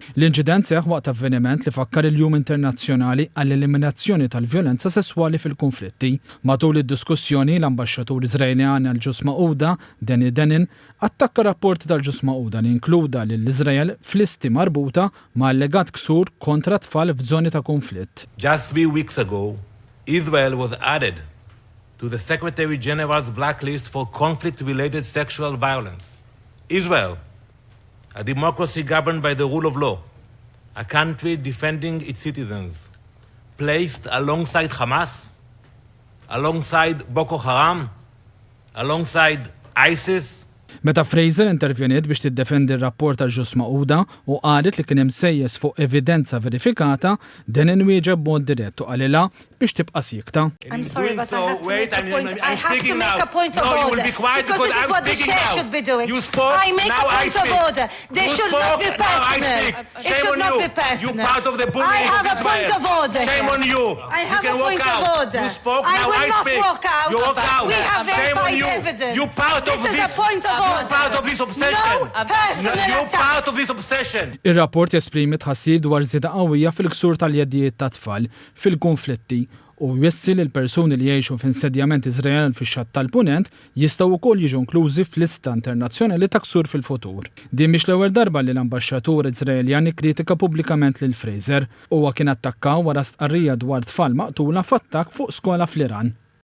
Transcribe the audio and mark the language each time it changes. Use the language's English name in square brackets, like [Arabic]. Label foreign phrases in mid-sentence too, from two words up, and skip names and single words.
[Maltese] L-inċident seħħ waqt avveniment li fakkar il-Jum Internazzjonali għall-eliminazzjoni tal-vjolenza sesswali fil-konflitti. Matul id-diskussjoni l-ambaxxatur Iżraelan għall-Ġnus Magħquda Denin attakka rapporti tal-Ġnus Magħquda li inkluda lill-Iżrael flisti marbuta ma' allegat ksur kontra tfal f'żoni ta' konflitt. [English] Just 3 weeks ago, Israel was added to the Secretary General's blacklist for conflict-related sexual violence. Israel, a democracy governed by the rule of law, a country defending its citizens, placed alongside Hamas, alongside Boko Haram, alongside ISIS. [Maltese] Meta Frazier intervjeniet biex tiddefendi r-rapport tal-Ġnus Magħquda u qalet li kien hemm sejjes fuq evidenza verifikata, Denin wieġeb b'mod dirett u qalilha biex tibqa' sikta. [English] I'm sorry, but I have to make a point of order. Because this is what the chair should be doing. I make a point of order. They should not be personal. It should not be personal. I have a point of order. Shame on you. I have a point of order. I will not walk out. We have verified evidence. You part of this. This is a point of order. You're part of this obsession. No personal attack. You're part of this obsession. [Maltese] Ir-rapport jesprimi tħassib dwar żieda qawwija fil-ksur tal-jedijiet ta' tfal fil-konflitti u jwessi li l-persuni li jgħixu f'insedjament Iżraelan fix-xatt tal-Punent jistgħu wkoll jiġu inklużi fl-lista internazzjonali ta' ksur fil-futur. Din mhix l-ewwel darba li l-ambaxxatur Iżraeljan ikkritika pubblikament lil Frazier huwa kien attakkaw wara stqarrija dwar tfal maqtula f'attakk fuq skola fl-Iran.